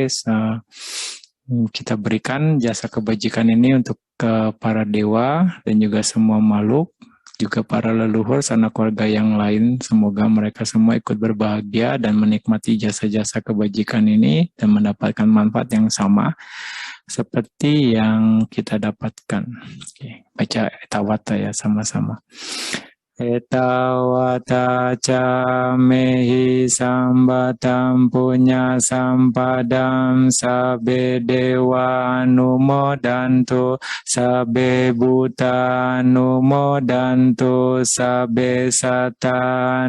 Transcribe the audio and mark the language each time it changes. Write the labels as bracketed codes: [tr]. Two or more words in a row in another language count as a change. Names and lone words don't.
[id] Kita berikan jasa kebajikan ini untuk ke para dewa dan juga semua makhluk, juga para leluhur, sanak keluarga yang lain. Semoga mereka semua ikut berbahagia dan menikmati jasa-jasa kebajikan ini dan mendapatkan manfaat yang sama seperti yang kita dapatkan. Oke, baca etawata ya sama-sama. [pi] Etawata ca mehi sambatam punya sampadam sabe dewa anumodantu sabe buta anumodantu sabe sata